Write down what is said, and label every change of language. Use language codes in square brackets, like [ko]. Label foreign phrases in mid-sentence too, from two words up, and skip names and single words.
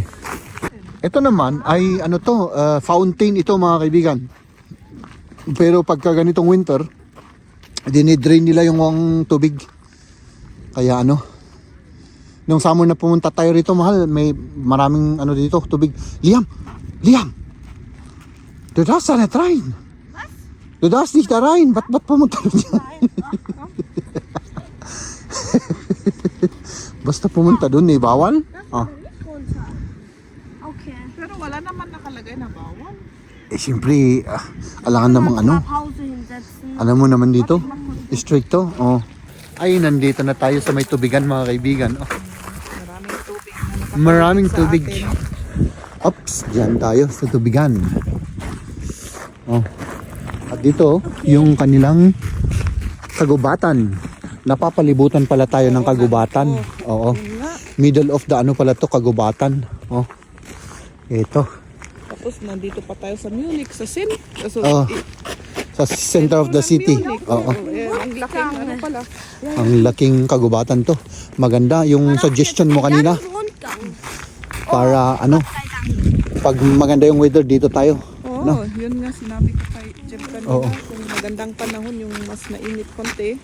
[tl] Ito naman ay fountain ito mga kaibigan. Pero pagka ganitong winter, dinidrain nila yung tubig. Kaya nung summer na pumunta tayo rito, mahal, may maraming dito, tubig. Liam! [de] Du darfst da nicht rein. Du darfst nicht da rein. [tl] Ba't pumunta dyan? Basta pumunta dun bawal? Okay. Pero wala naman nakalagay na bawal. siyempre, alangan namang ano. [de] Pause hinsetzen. [tl] Alam mo naman dito, stricto. Oh. Ay, nandito na tayo sa may tubigan mga kaibigan. Oh. Maraming tubig na nakatulog Maraming sa tubig. atin. Ops, dyan tayo sa tubigan. Oh. At dito, yung kanilang kagubatan. Napapalibutan pala tayo ng kagubatan. Oo. Yun nga. [en] Middle of the [tl] ano pala to, kagubatan. Oh. Ito. Tapos nandito pa tayo sa Munich, sa Sin. So, Oh. Sa [en] center of the city. [tl] Oo. Ang laking ano pala. Ang laking kagubatan to. Maganda yung suggestion mo kanina Rundgang. para ano, pag maganda yung weather dito tayo. Oo, No? yun nga sinabi ko kay Jeff kanina. Oo. Kung magandang panahon, yung mas nainit konti,